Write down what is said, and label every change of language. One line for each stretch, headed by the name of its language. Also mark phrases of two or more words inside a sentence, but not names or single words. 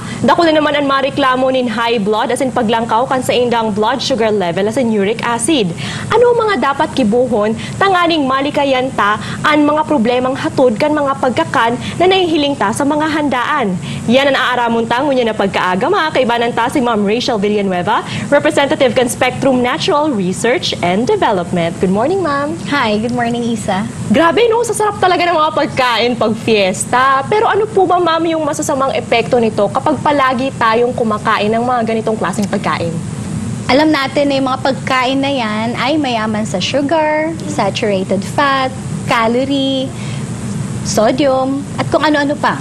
Bikol: Dako na naman ang mareklamo nin
English: high blood,
Bikol: asin paglangkaw kan sa indang
English: blood sugar level,
Bikol: asin
English: uric acid.
Bikol: Ano mga dapat kibuhon, tanganing malikayan ta ang mga problemang hatod kan mga pagkakan na nahihiling ta sa mga handaan. Yan ang aaramon ta ngunya na pagkaaga, mga kaibanan ta si Ma'am Rachel Villanueva, representative kan Spectrum Natural Research and Development.
English: Good morning, ma'am. Hi, good morning,
Bikol: Isa.
Filipino: Grabe, no? Sasarap talaga ng mga pagkain pag fiesta. Pero ano po ba, ma'am, yung masasamang epekto nito kapag palagi tayong kumakain ng mga ganitong klaseng pagkain? Alam natin na yung mga pagkain na yan ay mayaman sa sugar,
English: saturated fat,
Filipino: calorie, sodium, at kung ano-ano pa.